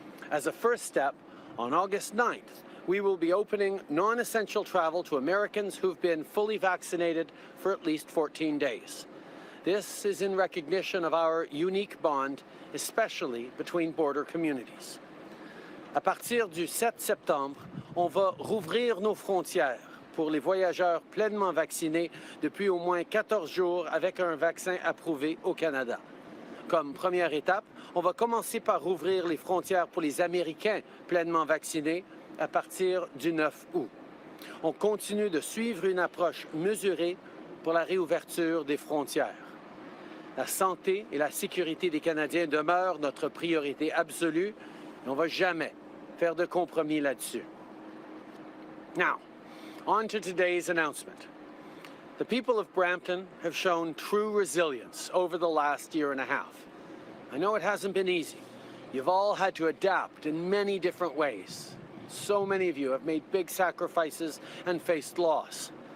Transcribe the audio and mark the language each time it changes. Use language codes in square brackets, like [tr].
[en] As a first step, on August 9th, we will be opening non-essential travel to Americans who've been fully vaccinated for at least 14 days. This is in recognition of our unique bond, especially between border communities. [fr] À partir du 7 septembre, on va rouvrir nos frontières pour les voyageurs pleinement vaccinés depuis au moins 14 jours avec un vaccin approuvé au Canada. Comme première étape, on va commencer par rouvrir les frontières pour les Américains pleinement vaccinés à partir du 9 août. On continue de suivre une approche mesurée pour la réouverture des frontières. La santé et la sécurité des Canadiens demeurent notre priorité absolue et on ne va jamais faire de compromis là-dessus. [en] Now, on to today's announcement. The people of Brampton have shown true resilience over the last year and a half. I know it hasn't been easy. You've all had to adapt in many different ways. So many of you have made big sacrifices and faced loss.